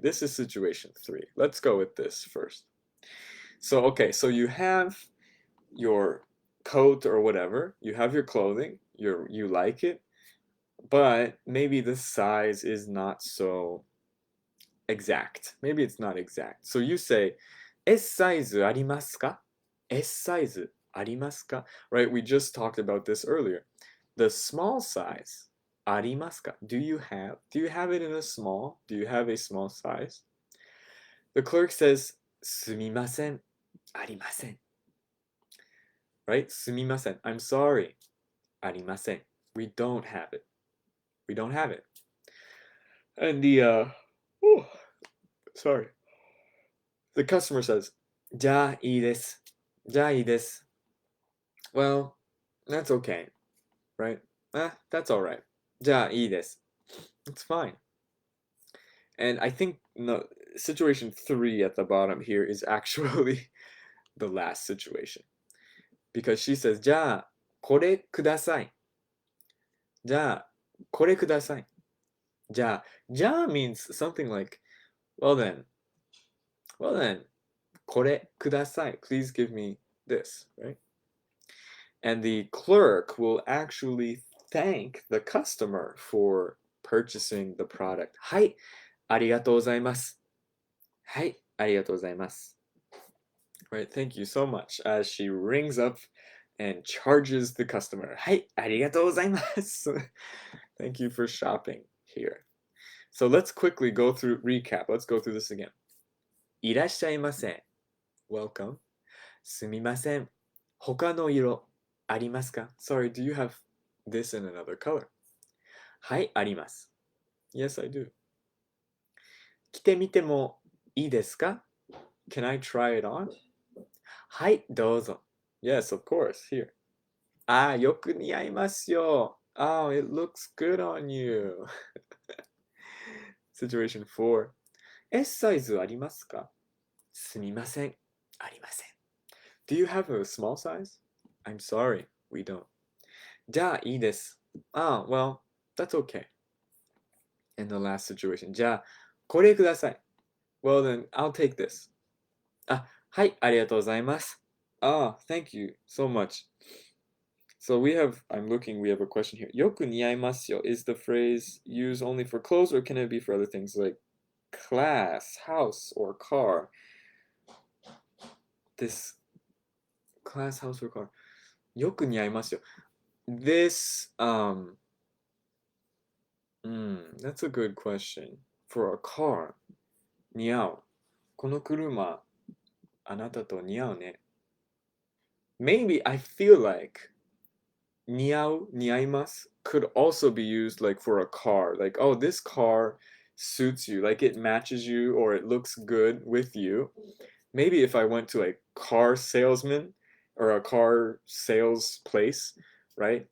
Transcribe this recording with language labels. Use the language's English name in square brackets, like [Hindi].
[English] This is situation 3. Let's go with this first. So, okay, so you have your coat or whatever, you have your clothing, you like it, but maybe the size is not so exact. Maybe it's not exact. So you say, [Japanese] S サイズありますか? S サイズありますか? [English] Right, we just talked about this earlier. The small size, [Japanese] ありますか? [English] Do you have it in a small? Do you have a small size? The clerk says, [Japanese] すみません、ありません. [English] Right? [Japanese] すみません. [English] I'm sorry. [Japanese] ありません. [English] We don't have it. We don't have it. And sorry. The customer says, [Japanese] じゃあいいです。じゃあいいです. [English] Well, that's okay. Right? That's all right. じゃあいいです.It's fine. And I think no, situation 3 at the bottom here is actually the last situation. Because she says, [Japanese] じゃあこれください. じゃあこれください. じゃあ [English] means something like, well then, [Japanese] これください. [English] Please give me this, right? And the clerk will actually thank the customer for purchasing the product. [Japanese] はい、ありがとうございます.はい、ありがとうございます. [English] Right, thank you so much. As she rings up and charges the customer. [Japanese] はい、ありがとうございます. [English] Thank you for shopping here. So let's quickly recap. Let's go through this again. [Japanese] いらっしゃいませ. [English] Welcome. [Japanese] すみません. 他の色ありますか? [English] Sorry, do you have this in another color? [Japanese] はい、あります. [English] Yes, I do. [Japanese] 着てみてもいいですか? [English] Can I try it on? [Japanese] はい、どうぞ. [English] Yes, of course. Here. [Japanese] あ、よく似合いますよ. [English] Oh, it looks good on you. Situation 4. [Japanese] S サイズありますか? すみません。ありません。 [English] Do you have a small size? I'm sorry, we don't. [Japanese] じゃあいいです。 [English] well, that's okay. And the last situation. [Japanese] じゃあ、これください。 [English] Well then, I'll take this. [Japanese] はい、ありがとうございます。 [English] Thank you so much. So I'm looking, we have a question here. [Japanese] よく似合いますよ [English] is the phrase used only for clothes or can it be for other things like class, house, or car? This class, house, or car. [Japanese] よく似合いますよ. [English] This, that's a good question. For a car, 似合う。 [Japanese] この車、あなたと似合うね。 [English] Maybe I feel like [Japanese] 似合う、似合います [English] could also be used like for a car. Like, oh, this car suits you. Like it matches you or it looks good with you. Maybe if I went to a car salesman or a car sales place, right?